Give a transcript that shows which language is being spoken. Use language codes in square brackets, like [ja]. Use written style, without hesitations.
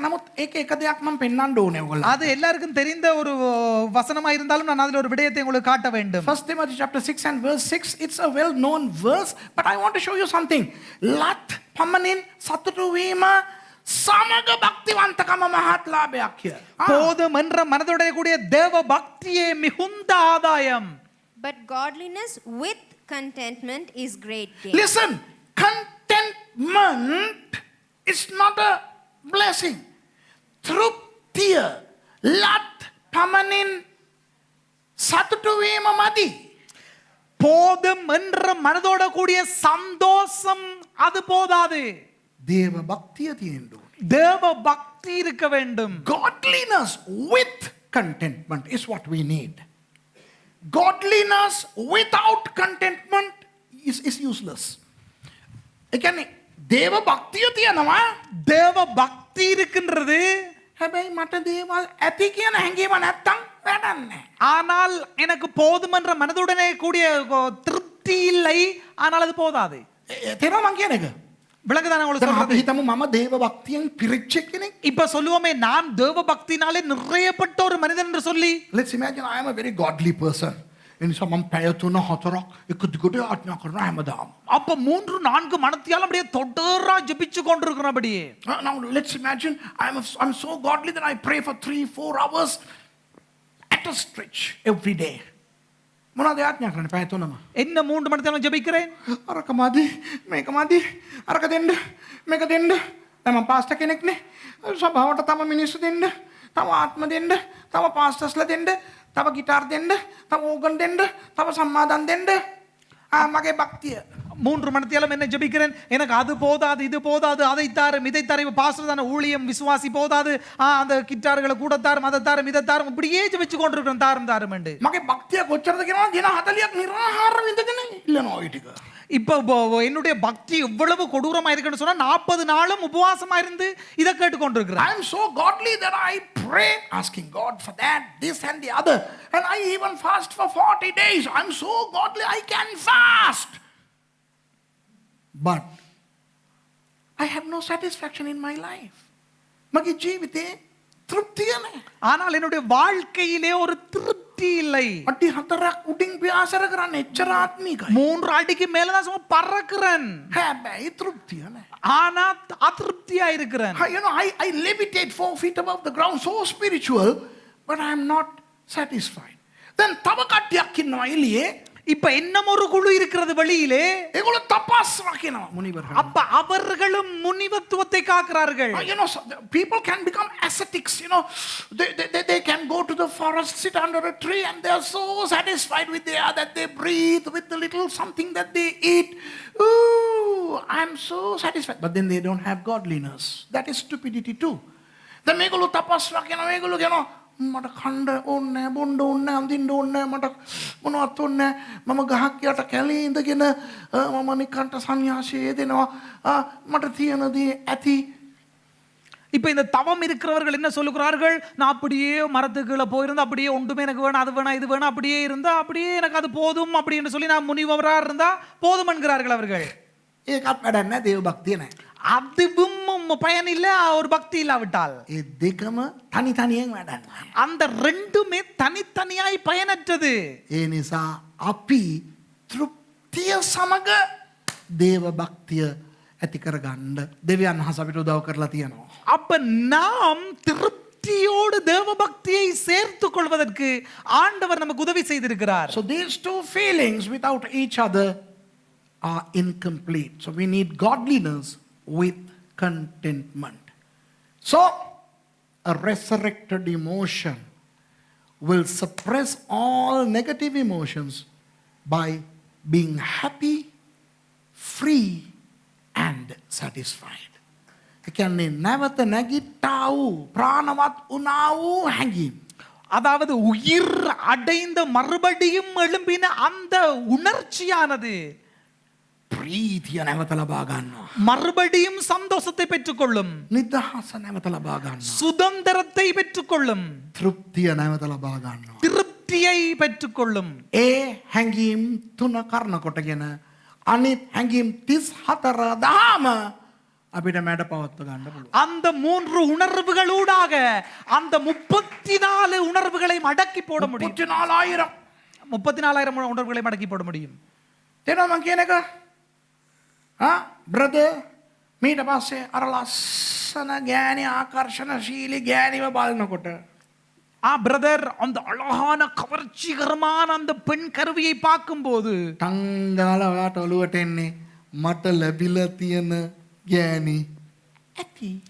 [si] නමුත් ඒක එක දෙයක් මම පෙන්වන්න ඕනේ ඔයගොල්ලෝ. [ta] அது எல்லாருக்கும் தெரிந்த ஒரு வசனமா இருந்தாலும் நான் அதில் ஒரு விடயத்தை உங்களுக்கு காட்ட வேண்டும். [en] 1 Timothy chapter 6 and verse 6, it's a well known verse, but I want to show you something. [si] ලත් පමණින් සතුටු වීම සමග භක්තිවන්තකම මහත් ලාභයක් කිය. [ta] போதும் என்ற மனதுடைய கூடிய தேவ பக்தியே மிகுந்த ஆதாயம். [en] But godliness with contentment is great gain. Listen, contentment is not a blessing. [si] තෘප්තිය ලත් පමණින් සතුටු වීම මදි. [ta] போதும் என்ற மனதோட கூடிய சந்தோஷம் அது போதாது. [si] දේව භක්තිය තියෙන්න ඕනේ. [ta] தேவ பக்தி இருக்க வேண்டும். [en] Godliness with contentment is what we need. Godliness without contentment is useless. [si] ඒ කියන්නේ දේව භක්තිය තියෙනවා. [ta] தேவ பக்தி இருக்கின்றது. [si] හැබැයි මට දේවල් ඇති කියන හැඟීම නැත්තම් වැඩක් නැහැ. [ta] ஆனால் எனக்கு போதும் என்ற மனதுடனே கூடிய திருப்தி இல்லை, ஆனால் அது போதாது. [si] තේරෙනවද මං කියන එක? [ta] விளங்குதானே உங்களுக்கு [si] අපි [ta] சொல்றது? [si] හිතමු මම දේව භක්තියෙන් පිරිච්ච කෙනෙක්. [ta] இப்ப சொல்லுவோமே நான் தேவ பக்தினாலே நிறையப்பட்ட ஒரு மனிதன் என்று சொல்லி. [en] Let's imagine I am a very godly person. [si] එනිසා මම පැය 3-4ක් එක දිගට යාඥා කරනවා හැමදාම. [ta] அப்ப 3-4 மணத்தியாலும் அப்படியே தொடரா ஜெபிச்சு கொண்டிருக்கிறபடியே. [en] Now let's imagine I'm so godly that I pray for 3-4 hours at a stretch every day. [si] මොනවද යාඥා කරන්නේ පැය 3ම? [ta] என்ன 3 மணத்தியாலும் ஜெபிக்கிறேன்? [si] අරක මදි මේක මදි අරක දෙන්න මේක දෙන්න. දැන් මම පාස්ටර් කෙනෙක්නේ. සභාවට තම මිනිස්සු දෙන්න, තව ආත්ම දෙන්න, තව පාස්ටර්ස්ලා දෙන්න, තව ගිටාර් දෙන්න, තව ඕගන් දෙන්න, තව සම්මාදන් දෙන්න. මගේ භක්තිය. [ta] 3 மணத்தியாலும் என்ன ஜெபிக்கிறேன்? எனக்கு அது போதாது, இது போதாது, அதை தாரும், இதை தாரும். இப்ப பாஸ்டர் தான ஊழியம் விசுவாசி போதாது, அந்த கிட்டார்களை கூட தாரும், அதை தாரும், இதை தாரும். இப்படியே ஜெபிச்சு கொண்டிருக்கிறேன் தாரும் தாரும் என்று. [si] මගේ භක්තිය කොච්චරද කියනවා? දින 40ක් නිරාහාර විඳගෙන ඉල්ලනවා ওই ටික. [ta] இப்போ என்னுடைய பக்தி எவ்வளவு கொடூரமா இருக்குன்னு சொன்னா 40 நாளும் உபவாசமா இருந்து இதை கேட்டு கொண்டிருக்கிறேன். [en] I am so godly that I pray asking God for that, this and the other, and I even fast for 40 days. I am so godly I can fast, but I have no satisfaction in my life. [si] මගේ ජීවිතේ තෘප්තිය නැහැ. [ta] ஆனால் என்னுடைய வாழ்க்கையிலே ஒரு திருப்தி இல்லை. [si] අඩි 4ක් උඩින් ව්‍යාසර කරන්න එච්චර ආත්මිකයි. [ta] 3 அடிக்கு மேல தான் சும்மா பறக்கிறேன். [si] හැබැයි තෘප්තිය නැහැ. [ta] ஆனா அதிருப்தியா இருக்கிறேன். [en] I levitate 4 feet above the ground, so spiritual, but I am not satisfied. [si] Then තව කට්ටියක් ඉන්නවා එළියේ. [ta] இப்ப இன்னும் ஒரு குழு இருக்கிறது வெளியிலே. [si] ඒගොල්ලෝ තපස් රකිනවා මුනිවරයන්. [ta] அப்ப அவர்களும் முனிவத்துவத்தை காக்கிறார்கள். [en] People can become ascetics. They can go to the forest, sit under a tree, and they are so satisfied with the air that they breathe, with the little something that they eat. Ooh, I am so satisfied. But then they don't have godliness. That is stupidity too. [si] The මේගොල්ලෝ තපස් රකිනවා. මේගොල්ලෝ කියනවා මට කණ්ඩ ඕනේ නැහැ, බොණ්ඩ ඕනේ නැහැ, අඳින්න ඕනේ නැහැ, මට මොනවත් ඕනේ නැහැ. මම ගහක් යට කැලේ ඉඳගෙන මම නිකන්ට සන්‍යාසයේ දෙනවා. මට තියෙන දේ ඇති. [ta] இப்ப இந்த தவம் இருக்கிறவர்கள் என்ன சொல்லுகிறார்கள்? நான் அப்படியே மரத்துக்குள்ள போயிருந்தா அப்படியே ஒன்றுமே எனக்கு வேணும், அது வேணும், இது வேணும், அப்படியே இருந்தா அப்படியே எனக்கு அது போதும் அப்படின்னு சொல்லி நான் முனிவரா இருந்தா போதும் என்கிறார்கள் அவர்கள். [si] ඒකත් වැඩක් නැහැ, දේව භක්තිය නැහැ. [ta] அதுவும் பயன் இல்ல, ஒரு பக்தி இல்லாவிட்டால். [si] ඒ දෙකම තනි තනියෙන් වැඩක් නැහැ. [ta] அந்த ரெண்டுமே தனித்தனியாய் பயனற்றது. [si] ඒ නිසා අපි තෘප්තිය සමග දේව භක්තිය ඇති කරගන්න දෙවියන් වහන්සේ අපිට උදව් කරලා තියෙනවා. [ta] அப்ப நாம் திருப்தியோடு தேவ பக்தியை சேர்த்துக் கொள்வதற்கு ஆண்டவர் நமக்கு உதவி செய்திருக்கிறார். [en] So these two feelings without each other are incomplete. So we need godliness with contentment. So a resurrected emotion will suppress all negative emotions by being happy, free and satisfied. [si] ඒ කියන්නේ නැවත නැගිට්ටා වූ ප්‍රාණවත් වුණා වූ හැඟීම්. [ta] அதாவது உயிர் அடைந்த மறுபடியும் எழும்பின அந்த உணர்ச்சியானது [si] ප්‍රීතිය නැවත ලබා ගන්නවා. [ta] மறுபடியும் சந்தோஷத்தை பெற்றுக்கொள்ளும். [si] නිදහස නැවත ලබා ගන්නවා. [ta] சுதந்திரத்தை பெற்றுக்கொள்ளும். [si] තෘප්තිය නැවත ලබා ගන්නවා. [ta] திருப்தியை பெற்றுக்கொள்ளும். [si] ඒ හැඟීම් තුන කරන කොටගෙන අනිත් හැඟීම් 34 දාම අපිට මැඩ පවත්ව ගන්න පුළුවන්. [ta] அந்த 3 உணர்வுகளூடாக அந்த 34 உணர்வுகளை மடக்கி போட முடியும். 34000 34,000 உணர்வுகளை மடக்கி போட முடியும். [si] තේරෙනවද මම කියන එක? බ්‍රදර් මීට පස්සේ අර ලස්සන ගෑණි ආකර්ෂණශීලී ගෑණිව බලනකොට [ta] பிரதர், அந்த அழகான கவர்ச்சிகரமான அந்த பெண் கருவியை பார்க்கும்போது [si] තංගාල ඔයාට ඔලුවට එන්නේ මට ලැබිලා තියෙන ගෑණි ඇති.